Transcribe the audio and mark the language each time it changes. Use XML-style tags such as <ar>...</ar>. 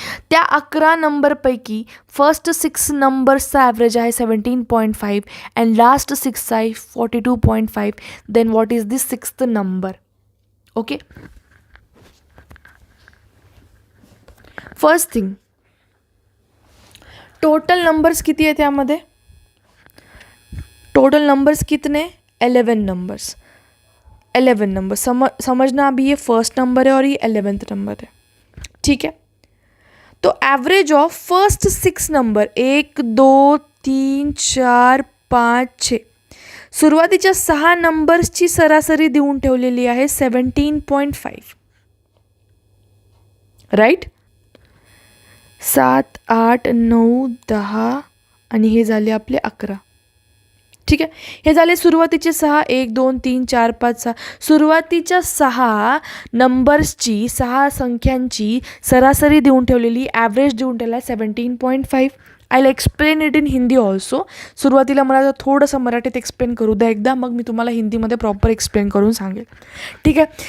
<mr>त्या 11 नंबरपैकी first 6 नंबर्सचा average आहे 17.5 and last 6चा आहे 42.5.</mr> <en>Then what is this 6th number. Okay first thing total numbers</en> <mr>किती आहे त्यामध्ये.</mr> <hi>टोटल नंबर्स कितने 11 नंबर्स. 11 नंबर समझना अभी ये फर्स्ट नंबर है और ये 11th नंबर है. ठीक है.</hi> <mr>तो</mr> <en>average of first 6 number</en> <mr>1 2 3 4 5 6 सुरुवातीच्या 6 नंबर्सची सरासरी देऊन ठेवलेली आहे 17.5. राईट. 7 8 9 10 आणि हे झाले आपले 11. ठीक आहे. हे झाले सुरुवातीचे 6 1 2 3 4 5 6 सुरुवातीच्या 6 नंबर्सची 6 संख्यांची सरासरी देऊन ठेवलेली ॲव्हरेज देऊन ठेवला 17.5.</mr> <en>I will explain it in Hindi also.</en> <mr>सुरुवातीला मला थोडंसं मराठीत एक्सप्लेन करू द्या एकदा मग मी तुम्हाला हिंदीमध्ये प्रॉपर एक्सप्लेन करून सांगेल. ठीक आहे.</mr>